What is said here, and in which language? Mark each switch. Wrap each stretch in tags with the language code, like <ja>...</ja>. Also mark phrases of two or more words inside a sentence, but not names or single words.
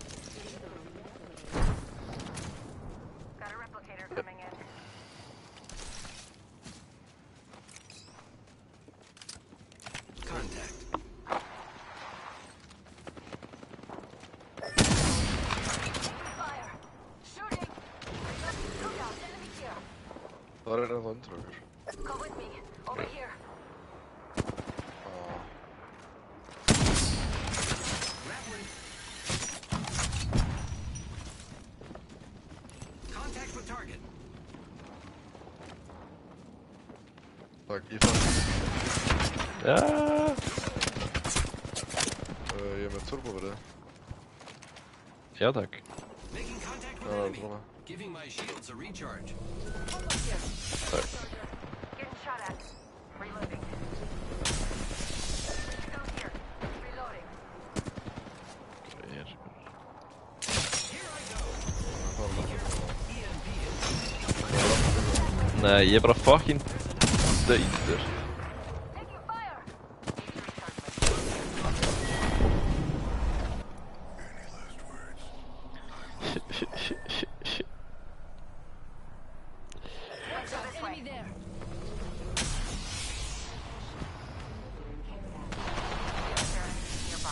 <en>Got a replicator coming in. Contact. Fire! Shooting! Look out, enemy here.</en> <is>Það er ennþá undir okkur.</is> <en>Come with me. Over here. Grappling. Contact with target.</en> <is>Takk, í það. Já. Ég er með turboverið. Já, takk.</is> <en>Making contact with</en> <is>Já,</is> <en>enemy.</en> <is>svona.</is> <en>Giving my shields a recharge.</en> <is>Takk.</is> <en>Getting shot at. Reloading. Still here. Reloading.</en> <is>Hér.</is> <en>Here I go.</en> <is>Nei, ég er bara fucking döður.</is> <en>Taking fire. Any last words? Watch out, this way. Enemy there. Nearby.</en>